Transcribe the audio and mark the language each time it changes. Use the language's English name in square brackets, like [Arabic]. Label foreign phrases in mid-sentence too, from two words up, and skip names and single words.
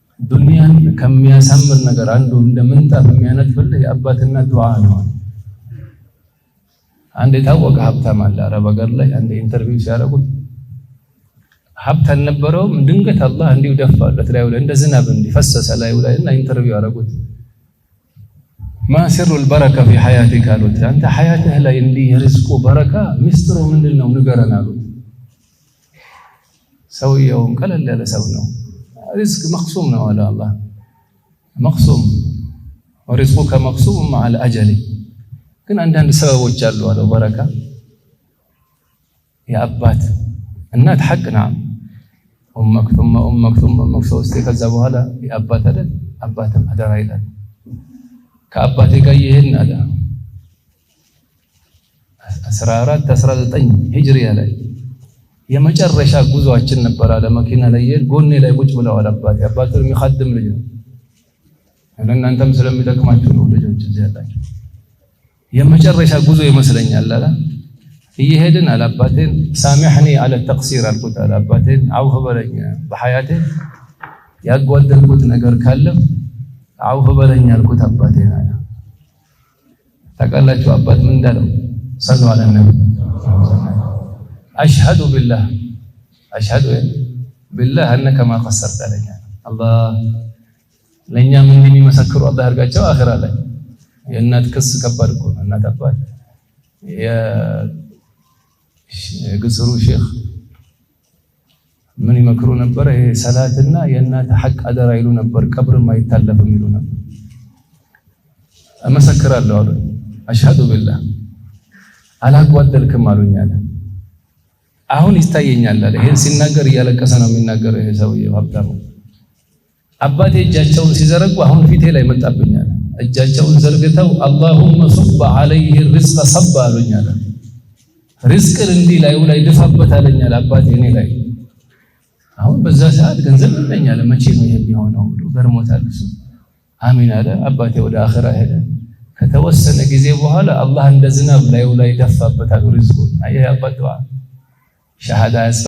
[Amharic] ዱንያን ከሚያሳምር ነገር አንዱ እንደምንጣፍ የሚያነጥፍልህ የአባትና ዱዓ ነው። አንድ የታወቀ ሀብታም አለ አረብ ሀገር ላይ አንድ ኢንተርቪው ሲያደርጉት ሀብት አልነበረውም ድንገት አላህ እንዲሁ ደፋለት ላይ እንደ ዝናብ እንዲፈሰሰ ላይ እና ኢንተርቪው ያደረጉት [Arabic] ما سر البركة في حياتك [Amharic] አሉት አንተ ሐያትህ ላይ እንዲህ የርዝቁ በረካ ሚስጥሩ ምንድነው ንገረን አሉት ሰውየውም ቀለል ያለ ሰው ነው [Arabic] رزق مقسوم [Amharic] ነው አለ አላህ [Arabic] مقسوم ورزقك مقسوم مع الأجل [Amharic] ግን አንዳንድ ሰበቦች አሉ አለው በረካ የአባት እናት ሐቅ [Arabic] نعم أمك ثم أمك ثم أمك [Amharic] ሶስቴ ከዛ በኋላ የአባት አይደል አባትም አደራ ይላል ከአባቴ ጋር ይሄን አለ 14 19 ሂጅሪያ ላይ የመጨረሻ ጉዟችን ነበር አለ መኪና ላይ ጎኔ ላይ ቁጭ ብለው አባቴ አባቱን የሚخدም ልጅ ነው እናንተም ስለሚጠቅማችሁ ነው ልጆች እዚህ ያላችሁ የመጨረሻ ጉዞ ይመስለኛል አለ ይሄድን አለ አባቴን ሳሚሕኒ አለ ተቅሲር አልኩት አለ አባቴን አውፍ በለኝ በሐያቴ ያጓደልኩት ነገር ካለ አውፍ በለኝ አልኩት አባቴን አለ ታውቃላችሁ አባት ምን እንዳለው [Arabic] صلى الله عليه وسلم أشهد بالله أنك ما قصرت علينا الله لن يمني مسكر الله أرجعوا آخر عليه [Amharic] የእናት ክስ ከባድ እኮ ነው እናት አባት የግስሩ ሼክ ምን ይመክሩ ነበር ይሄ ሰላትና የእናት ሐቅ አደራ ይሉ ነበር ቀብር ማይታለፍ ይሉ ነበር አመሰክራለሁ አሉ [Arabic] أشهد بالله [Amharic] አላጓደልክም አሉኝ አለ አሁን ይታየኛል አለ ይሄን ሲናገር እያለቀሰ ነው የሚናገረው ይሄ ሰውዬው ሀብታሙ አባቴ እጃቸውን ሲዘረጉ አሁን ፊቴ ላይ መጣብኛል እጃቸውን ዘርግተው [Arabic] اللهم صب عليه الرزق صب [Amharic] አሉኛል ሪዝቅን እንዲህ ላይ ድፋበት አለኛል አባቴ እኔ ላይ አሁን በዛ ሰዓት ገንዘብ እንደኛለ መቼ ነው የሚሆነው ብሎ ገርሞታል እሱ አሚን አለ አባቴ ወደ አኺራ ሄደ ከተወሰነ ጊዜ በኋላ አላህ እንደ ዝናብ ላይ ደፋበት ሪዝቁን አየ አባቴ ሸሃዳ